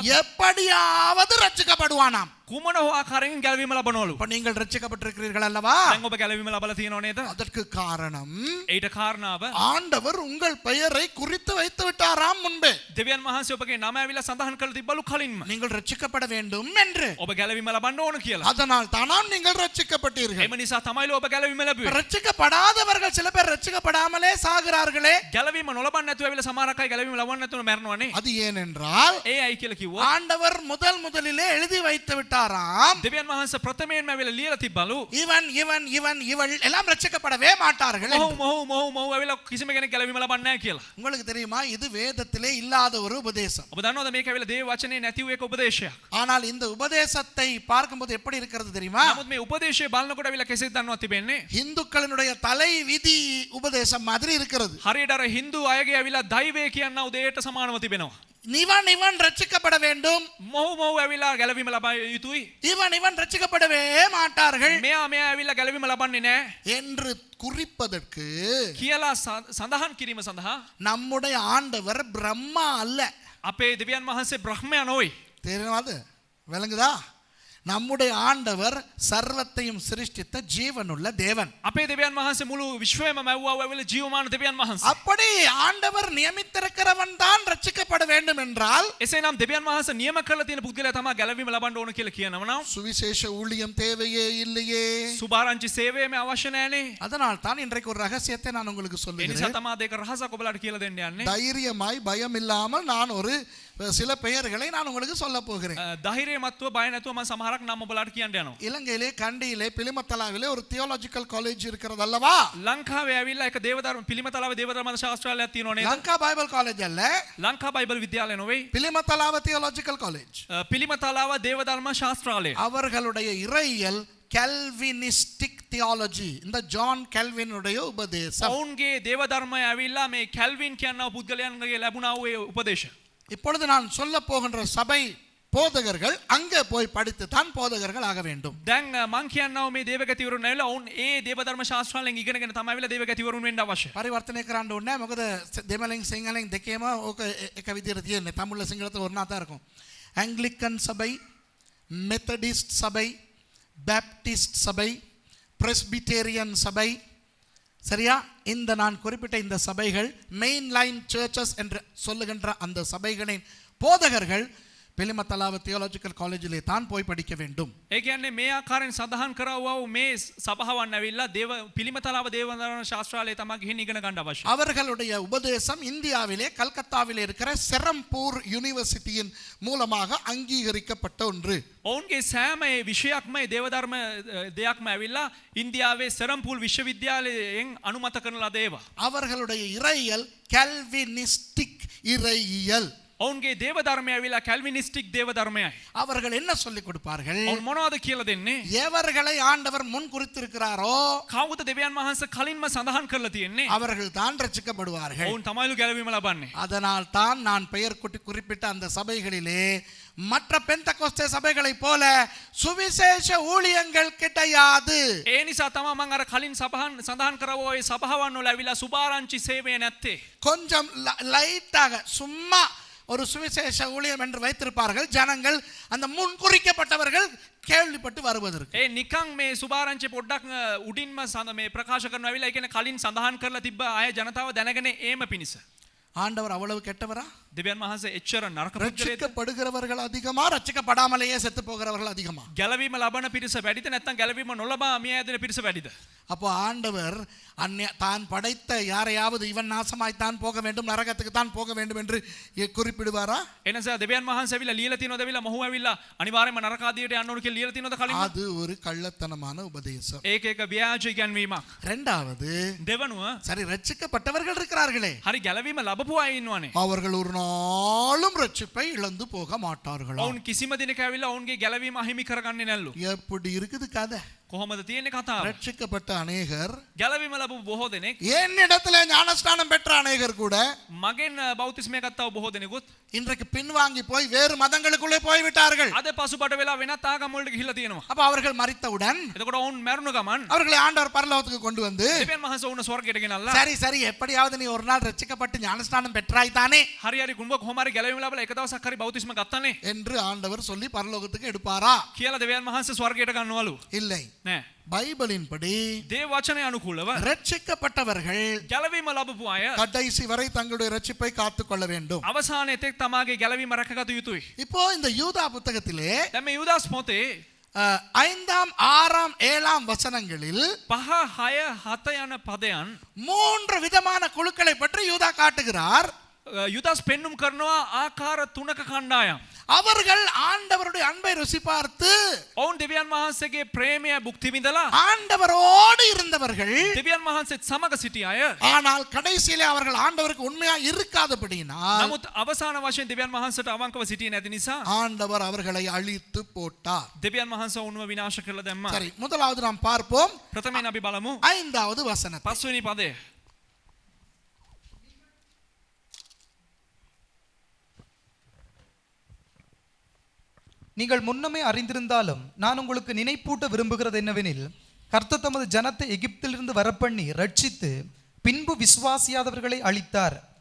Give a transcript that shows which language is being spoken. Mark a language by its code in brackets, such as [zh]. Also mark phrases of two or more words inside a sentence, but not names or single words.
[ta] எப்படியாவது ரட்சிக்கப்படுவானாம். [si] කුමන හෝ ආකාරයෙන් ගැලවීම ලබනවලු. [ta] இப்ப நீங்கள் ரட்சிக்கப்பட்டிருக்கிறீர்கள் அல்லவா? [si] දැන් ඔබ ගැලවීම ලබලා තියෙනව නේද? [ta] அதற்கு காரணம் [si] ඊට කාරණාව [ta] ஆண்டவர் உங்கள் பெயரை குறித்து வைத்து விட்டாராம் முன்பே. [si] දෙවියන් වහන්සේ ඔබගේ නම ඇවිල්ලා සඳහන් කරලා තිබ්බලු කලින්ම. [ta] நீங்கள் ரட்சிக்கப்பட வேண்டும் என்று. [si] ඔබ ගැලවීම ලබන්න ඕන කියලා. [ta] அதனால் தானாம் நீங்கள் ரட்சிக்கப்பட்டீர்கள். [si] එම නිසා තමයිලු ඔබ ගැලවීම ලැබුවේ. [ta] ரட்சிக்கப்படாதவர்கள் சில பேர் ரட்சிக்கப்படாமலே சாகிறார்களே. [si] ගැලවීම නොලබන්න නැතුව ඇවිල්ලා සමහරක් අය ගැලවීම ලබන්න නැතුව මැරෙනවනේ. [ta] அது ஏனென்றால் [si] ඒ අය කියලා කිව්වා [ta] ஆண்டவர் முதலிலே எழுதி வைத்து விட்டாராம். [si] දෙවියන් වහන්සේ ප්‍රථමයෙන්ම ඇවිල්ලා ලියලා තිබ්බලු [ta] இவன் இவள் எல்லாம் ரட்சிக்கப்படவே மாட்டார்கள். [si] මොහු ඇවිල්ලා කිසිම කෙනෙක් ගැලවීම ලබන්නේ නැහැ කියලා. [ta] உங்களுக்கு தெரியுமா, இது வேதத்திலே இல்லாத ஒரு உபதேசம். [si] ඔබ දන්නවද මේක ඇවිල්ලා දේව වචනේ නැති වූ එක උපදේශයක්. [ta] ஆனால் இந்த உபதேசத்தை பார்க்கும்போது எப்படி இருக்கிறது தெரியுமா? [si] නමුත් මේ උපදේශය බලනකොට ඇවිල්ලා කෙසේද දන්නවද තිබෙන්නේ? [ta] இந்துக்களினுடைய தலை விதி உபதேசம் மாதிரி இருக்கிறது. [si] හරියට අර හින්දු අයගේ ඇවිල්ලා දෛවය කියනවා උදේට සමානව තිබෙනවා. [ta] இவன் ரட்சிக்கப்பட வேண்டும், [si] මොහු ඇවිල්ලා ගැලවීම ලබා යුතුයි. [ta] இவன் ரட்சிக்கப்படவே மாட்டார்கள் [si] මෙයා ඇවිල්ලා ගැලවීම ලබන්නේ නැහැ [ta] என்று குறிப்பதற்கு [si] කියලා සඳහන් කිරීම සඳහා [ta] நம்முடைய ஆண்டவர் பிரம்மா அல்ல. [si] අපේ දෙවියන් වහන්සේ බ්‍රහ්මයා නොවේ. [ta] தெரியுமாது? விளங்குதா? நம்முடைய ஆண்டவர் சர்வத்தையும் சிருஷ்டித்த ஜீவனுள்ள தேவன். [si] අපේ දෙවියන් වහන්සේ මුළු විශ්වයම මැව්වා වූ ජීවමාන දෙවියන් වහන්සේ. [ta] அப்படி ஆண்டவர் நியமித்திருக்கிறவன் தான் ரட்சிக்கப்பட வேண்டும் என்றால், [si] එසේනම් දෙවියන් වහන්සේ නියම කරලා තියෙන පුද්ගලයා තමයි ගැලවීම ලබන්න ඕන කියලා කියනවා නම් [ta] சுவிசேஷ ஊழியம் தேவையே இல்லையே. [si] සුභාරංචි සේවයම අවශ්‍ය නැහැනේ. [ta] அதனால் தான் இன்றைக்கு ஒரு ரகசியத்தை நான் உங்களுக்கு [si] ඒ නිසා [ta] சொல்லுகிறேன். [si] තමයි දෙක රහසක් ඔබලාට කියලා දෙන්න යන්නේ. [ta] தைரியமாய் பயம் இல்லாமல் நான் ஒரு சில பெயர்களை நான் உங்களுக்கு சொல்ல போகிறேன். [si] ධෛර්යමත්ව බය නැතුව මම සමහරක් නම් ඔබලාට කියන්න යනවා. [ta] இலங்கையிலே கண்டியிலே பிலிமத்தலாவிலே ஒரு [en] theological college [ta] இருக்கிறது அல்லவா? [si] ලංකාවේ ඇවිල්ලා එක දේවදර්ම පිළිමතලාවේ දේවදර්ම ශාස්ත්‍රාලයක් තියෙනවා නේද? [ta] லங்கா பைபிள் காலேஜ் அல்ல, [si] ලංකා බයිබල් විද්‍යාලය නෙවෙයි. [ta] பிலிமத்தலாவ தியோலாஜிக்கல் காலேஜ். [si] පිළිමතලාව දේවදර්ම ශාස්ත්‍රාලය. [ta] அவர்களுடைய இறையியல் [en] Calvinistic theology. [ta] இந்த ஜான் கெல்வினுடைய உபதேசம். [si] ඔවුන්ගේ දේවදර්මය ඇවිල්ලා මේ කැල්වින් කියනවා පුද්ගලයන්ගේ ලැබුණා වූ උපදේශ. [ta] இப்பொழுது நான் சொல்ல போகின்ற சபை போதகர்கள் அங்கே போய் படித்து தான் போதகர்கள் ஆக வேண்டும். [si] දැන් මං කියනවා මේ දේවගතිවරුන් ඇවිල්ලා ඔවුන් ඒ දේවදර්ම ශාස්ත්‍රාලයෙන් ඉගෙනගෙන තමයි ඇවිල්ලා දේවගතිවරුන් වෙන්න අවශ්‍ය. පරිවර්තනය කරන්න ඕනේ නැහැ. මොකද දෙමළෙන් සිංහලෙන් දෙකේම ඕක එක විදිහට තියෙන්නේ. [ta] தமிழ்ல සිංහලට ஒண்ணா தான் இருக்கும். ஆங்கிலிக்கன் சபை, மெத்தடிஸ்ட் சபை, பேப்டிஸ்ட் சபை, பிரெஸ்பிட்டேரியன் சபை, சரியா? இந்த நான் குறிப்பிட்ட இந்த சபைகள் [en] main line churches [ta] என்று சொல்லுகின்ற அந்த சபைகளின் போதகர்கள் පිළිමතලාව [en] theological college [ta] தான் போய் படிக்க வேண்டும். [si] ඒ කියන්නේ මේ ආකාරයෙන් සඳහන් කරවවා මේ සභාවන් ඇවිල්ලා දේව පිළිමතලාව දේවදර්ම ශාස්ත්‍රාලයේ තමයි ගිහින් ඉගෙන ගන්න අවශ්‍ය. [ta] அவர்களுடைய உபதேசம் இந்தியாவிலே கல்கத்தாவிலே இருக்கிற செரம்பூர் யூனிவர்சிட்டியின் மூலமாக அங்கீகரிக்கப்பட்ட ஒன்று. [si] ඔවුන්ගේ සෑම ඒ විෂයක්ම ඒ දේවදර්ම දෙයක්ම ඇවිල්ලා ඉන්දියාවේ සෙරම්පූල් විශ්වවිද්‍යාලයෙන් අනුමත කරන ලද ඒවා. [ta] அவர்களுடைய இறையியல் கல்வினிஸ்டிக் இறையியல். [si] ඔවුන්ගේ දේවදර්මය ඇවිල්ලා කැල්විනිස්ටික් දේවදර්මයයි. [ta] அவர்கள் என்ன சொல்லிக் கொடுப்பார்கள்? [si] ඔවුන් මොනවද කියලා දෙන්නේ? [ta] எவர்களை ஆண்டவர் முன் குறித்திருக்கிறாரோ [si] කවුද දෙවියන් වහන්සේ කලින්ම සඳහන් කරලා තියෙන්නේ? [ta] அவர்கள் தான் ரட்சிக்கப்படுவார்கள். [si] ඔවුන් තමයිලු ගැලවීම ලබන්නේ. [ta] அதனால் தான் நான் பெயர் குறிப்பிட்ட அந்த சபைகளிலே மற்ற பெந்தகோஸ்தே சபைகளை போல சுவிசேஷ ஊழியங்கள் கிடையாது. [si] ඒ නිසා තමයි මම අර කලින් සඳහන් කරවෝ ඒ සභාවන් වල ඇවිල්ලා සුභාරංචි සේවය නැත්තේ. [ta] கொஞ்சம் லைட்டாக சும்மா ஒரு சுவிசேஷ ஊழியம் என்று வைத்திருப்பார்கள். ஜனங்கள் அந்த முன் குறிக்கப்பட்டவர்கள் கேள்விப்பட்டு வருவதற்கு. [si] ඒ නිකන් මේ සුභාරංචි පොඩ්ඩක් උඩින්ම මේ ප්‍රකාශ කරනවා ඇවිල්ලා ඒ කියන්නේ කලින් සඳහන් කරලා තිබ්බ අය ජනතාව දැනගෙන ඒම පිණිස. [ta] ஆண்டவர் அவ்வளவு கெட்டவரா? [si] දෙවියන් වහන්සේ එච්චර නරක පුද්ගලයෙක්ද? [ta] ரட்சிக்கப்படுகிறவர்கள் அதிகமா, ரட்சிக்கப்படாமலேயே செத்து போகிறவர்கள் அதிகமா? [si] ගැලවීම ලබන පිරිස වැඩිද නැත්නම් ගැලවීම නොලබා මිය යදින පිරිස වැඩිද? [ta] அப்போ ஆண்டவர் தான் படைத்த யாரையாவது இவன் நாசமாய்த்தான் போக வேண்டும், நரகத்துக்கு தான் போக வேண்டும் என்று குறிப்பிடுவாரா? [si] එනසා දෙවියන් වහන්සේ ඇවිල්ලා ලියලා තියනවද ඇවිල්ලා මොහු ඇවිල්ලා අනිවාර්යයෙන්ම නරක ආදියට යන්න ඕන කියලා ලියලා තියනවද කලින්? [ta] அது ஒரு கள்ளத்தனமான உபதேசம். [si] ඒක එක ව්‍යාජ ඉගැන්වීමක්. [ta] இரண்டாவது, [si] දෙවනුව [ta] சரி ரட்சிக்கப்பட்டவர்கள் இருக்கிறார்களே, [si] හරි ගැලවීම ලැබපු අය ඉන්නවනේ. [ta] அவர்கள் ஒரு நாளும் ரட்சிப்பை இழந்து போக மாட்டார்களா? [si] ඔවුන් කිසිම දිනක ඇවිල්ලා ඔවුන්ගේ ගැලවීම අහිමි කරගන්නේ නැල්ලු. [ta] எப்படி இருக்குது கதை? [si] කොහොමද තියෙන්නේ කතාව? [ta] ரட்சிக்கப்பட்ட அநேகர், [si] ගැලවීම ලැබපු බොහෝ දෙනෙක්, [ta] என்னிடத்துல ஞானஸ்நானம் பெற்ற அநேகர் கூட [si] මගෙන් බෞතිස්මය ගත්තව බොහෝ දෙනෙකුත් [ta] இன்றைக்கு பின்வாங்கி போய் வேறு மதங்களுக்குள்ளே போய்விட்டார்கள். [si] අද පසුබට වෙලා වෙනත් ආගම් වලට ගිහිල්ලා තියෙනවා. [ta] அப்ப அவர்கள் மரித்தவுடன் [si] එතකොට ඔවුන් මැරුණු ගමන් [ta] அவர்களை ஆண்டவர் பரலோகத்துக்கு கொண்டு வந்து, [si] දෙවියන් වහන්සේ ඔවුන් ස්වර්ගයට ගෙනල්ලා [ta] சரி சரி எப்படியாவது நீ ஒரு நாள் ரட்சிக்கப்பட்டு ஞானஸ்நானம் பெற்றாய் தானே [si] හරි හරි කුඹ කොහොම හරි ගැලවීම ලැබලා එක දවසක් හරි බෞතිස්ම ගත්තානේ [ta] என்று ஆண்டவர் சொல்லி பரலோகத்துக்கு எடுப்பாரா? [si] කියලා දෙවියන් වහන්සේ ස්වර්ගයට ගන්නවලු. [ta] இல்லை. [si] නෑ. [ta] பைபிளின்படி [si] දේව වචනය අනුකූලව [ta] ரட்சிக்கப்பட்டவர்கள் [si] ගැලවීම ලැබපු අය [ta] கடைசி வரை தங்களுடைய ரட்சிப்பை காத்துக் கொள்ள வேண்டும். [si] අවසානයේ තෙක් තමාගේ ගැලවීම රැකගත යුතුයි. [ta] இப்போ இந்த யூதா புத்தகத்திலே [si] දැන් මේ යුදාස් පොතේ [ta] 5ஆம் 6ஆம் 7ஆம் வசனங்களில் [si] 5 6 7 යන පදයන් [ta] 3 விதமான குழுக்களை பற்றி யூதா காட்டுகிறார். [si] යුදාස් පෙන්눔 කරනවා ආකාර 3ක කණ්ඩායම්. [ta] அவர்கள் ஆண்டவருடைய அன்பை ருசி பார்த்து [si] ඔවුන් දෙවියන් වහන්සේගේ ප්‍රේමය භුක්ති විඳලා [ta] ஆண்டவரோடு இருந்தவர்கள், [si] දෙවියන් වහන්සේත් සමග සිටි අය. [ta] ஆனால் கடைசியிலே அவர்கள் ஆண்டவருக்கு உண்மையா இருக்காதபடியினால் [si] නමුත් අවසාන වශයෙන් දෙවියන් වහන්සේට අවංකව සිටියේ නැති නිසා [ta] ஆண்டவர் அவர்களை அழித்து போட்டார். [si] දෙවියන් වහන්සේ උන්ව විනාශ කරලා දැම්මා. [ta] சரி, முதலாவது நாம் பார்ப்போம் [si] ප්‍රථමයෙන් අපි බලමු [ta] 5வது வசனம். [si] 5 වෙනි පදය. [ta] நீங்கள் முன்னமே அறிந்திருந்தாலும் நான் உங்களுக்கு நினைப்பூட்ட விரும்புகிறது என்னவெனில், கர்த்தர் தமது ஜனத்தை எகிப்திலிருந்து வரப்பண்ணி ரட்சித்து பின்பு விசுவாசியாதவர்களை அழித்தார்.